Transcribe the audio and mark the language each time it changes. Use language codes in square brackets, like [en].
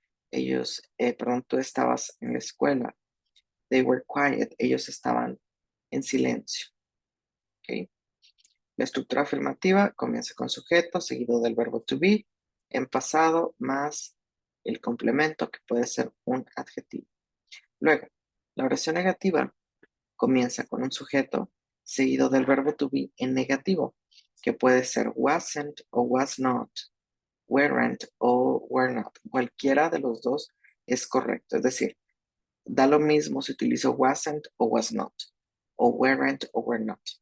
[es] Tú estabas en la escuela. [en] They were quiet, [es] ellos estaban en silencio. ¿Okay? La estructura afirmativa comienza con sujeto, seguido del verbo to be, en pasado, más el complemento, que puede ser un adjetivo. Luego, la oración negativa comienza con un sujeto, seguido del verbo to be en negativo, que puede ser wasn't o was not, weren't o were not. Cualquiera de los dos es correcto. Es decir, da lo mismo si utilizo wasn't o was not, o weren't o were not.